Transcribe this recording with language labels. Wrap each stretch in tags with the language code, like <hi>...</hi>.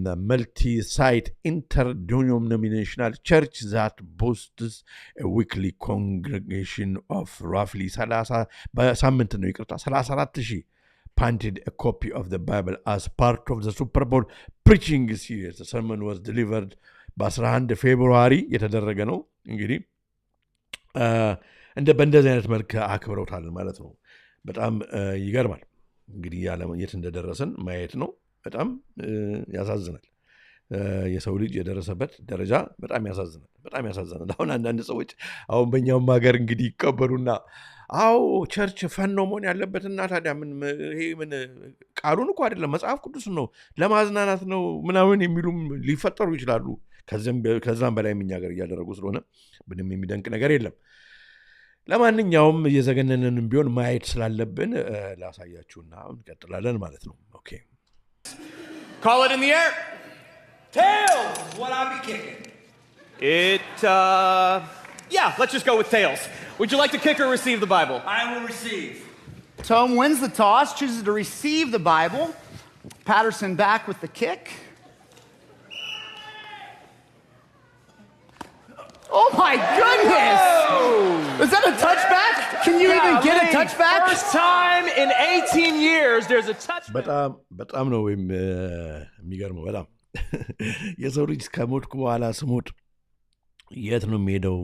<en>multi-site interdenominational church that boasts a weekly congregation of roughly 34,000 painted a copy of the Bible as part of the Super Bowl preaching series. The sermon was delivered</en> <am>በ11 ፌብሩዋሪ የተደረገ ነው። እንግዲህ በእንደዚህ አይነት መልክ አክብረውታል ማለት ነው። በጣም ይገርማል። እንግዲህ የት እንደደረሰን ማየት ነው። በጣም ያሳዝናል። የሰው ልጅ የደረሰበት ደረጃ በጣም ያሳዝናል። አሁን አንዳንድ ሰዎች አሁን በእኛውም ሀገር እንግዲህ ይቀበሉና አዎ ቸርች ፈን ነው መሆን ያለበትና ታዲያ ምን ቃሉን እኮ አይደለም መጽሐፍ ቅዱስን ነው ለማዝናናት ነው ምናምን የሚሉም ሊፈጠሩ ይችላሉ። ከዛም በላይ እኛ ሀገር እያደረጉ ስለሆነ ምንም የሚደንቅ ነገር የለም። ለማንኛውም እየዘገነንን ቢሆን ማየት ስላለብን ላሳያችሁና እንቀጥላለን ማለት ነው። ኦኬ</am> <en>Call it in the air. Tails is what I'll be kicking. Yeah, let's just go with tails. Would you like to kick or receive the Bible? I will receive. Tom wins the toss, chooses to receive the Bible. Patterson back with the kick. Oh my goodness! Whoa. Is that a touchback? Can you even get a touchback? First time in 18 years there's a touchback.</en> <am>በጣም ነው የሚገርመው። በጣም የሰው ልጅ ከሞትኩ በኋላ ስሞት የት ነው የሚሄደው?</am>